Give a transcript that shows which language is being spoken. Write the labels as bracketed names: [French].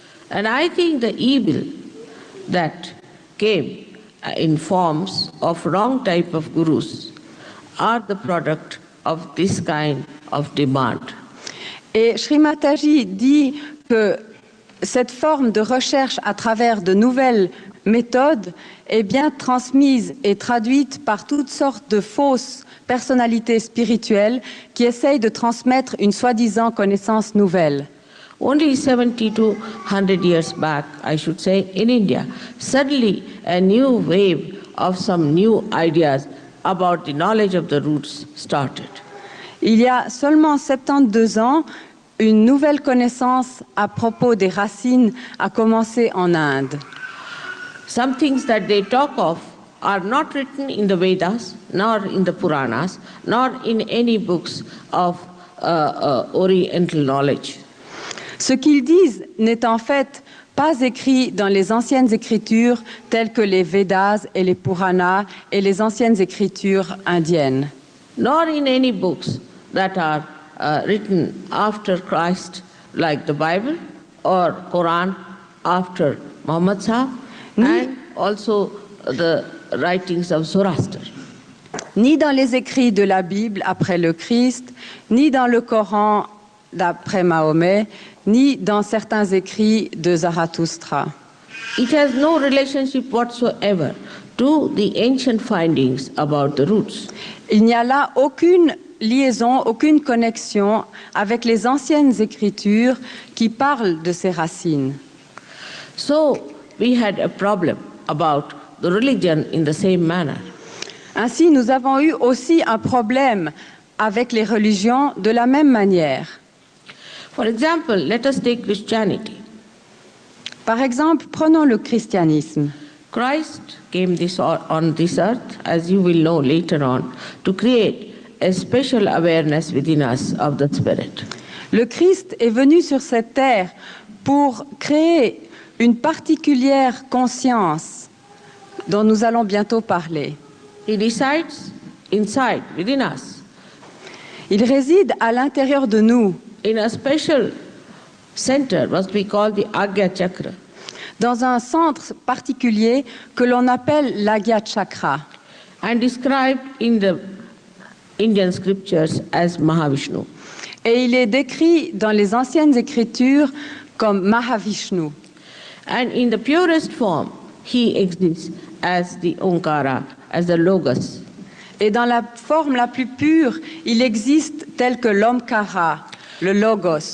[English] And I think the evil that came in forms of wrong type of gurus are the product of this kind of demand. [French] Et Srimataji dit que cette forme de recherche à travers de nouvelles méthodes est bien transmise et traduite par toutes sortes de fausses personnalités spirituelles qui essayent de transmettre une soi-disant connaissance nouvelle. [English] Only 70 to 100 years back, I should say, in India, suddenly a new wave of some new ideas about the knowledge of the roots started. [French] Il y a seulement 72 ans, une nouvelle connaissance à propos des racines a commencé en Inde. [English] Some things that they talk of are not written in the Vedas, nor in the Puranas, nor in any books of Oriental knowledge. [French] Ce qu'ils disent n'est en fait pas écrit dans les anciennes écritures telles que les Védas et les Puranas et les anciennes écritures indiennes. [English] Nor in any books that are written after Christ, like the Bible or Quran after Muhammad Sahib, and also the writings of Zoroaster. [French] Ni dans les écrits de la Bible après le Christ, ni dans le Coran d'après Mahomet, ni dans certains écrits de Zarathustra. [English] It has no relationship whatsoever to the ancient findings about the roots. [French] Il n'y a là aucune liaison, aucune connexion avec les anciennes écritures qui parlent de ces racines. [English] So we had a problem about the religion in the same manner. [French] Ainsi, nous avons eu aussi un problème avec les religions de la même manière. [English] For example, let us take Christianity. [French] Par exemple, prenons le christianisme. [English] Christ came on this earth, as you will know later on, to create a special awareness within us of the Spirit. [French] Le Christ est venu sur cette terre pour créer une particulière conscience dont nous allons bientôt parler. [English] He resides inside, within us, [French] Il réside à l'intérieur de nous, [English] in a special center, what we call the Agya Chakra, [French] dans un centre particulier que l'on appelle l'Agya Chakra, [English] and described in the Indian scriptures as Mahavishnu. [French] et il est décrit dans les anciennes écritures comme Mahavishnu. [English] And in the purest form, he exists as the Omkara, as the Logos. [French] Et dans la forme la plus pure, il existe tel que l'Omkara, le Logos.